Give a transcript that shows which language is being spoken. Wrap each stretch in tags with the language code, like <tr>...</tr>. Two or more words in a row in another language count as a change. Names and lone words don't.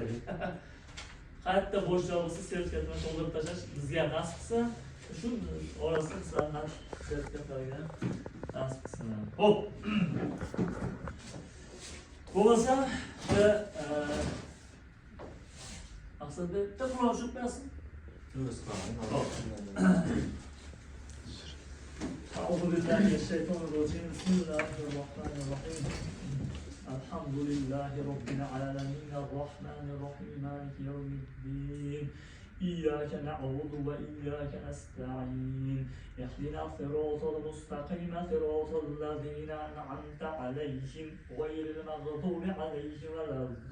<uz>Qayerda bo'shlar bo'lsa sertifikatni to'ldirib tashlash bizga nasib qilsin. Shu orasida sizlarning sertifikatlarga nasib qilsin. Xo'p. Bo'lmasa, Maqsadda bitta Qur'on o'qib bersin.</uz> <ar>أعوذ بالله من الشيطان الرجيم بسم الله الرحمن الرحيم الحمد لله رب العالمين الرحمن الرحيم مالك يوم الدين إياك نعبد وإياك نستعين اهدنا الصراط المستقيم صراط الذين أنعمت عليهم غير المغضوب عليهم ولا</ar>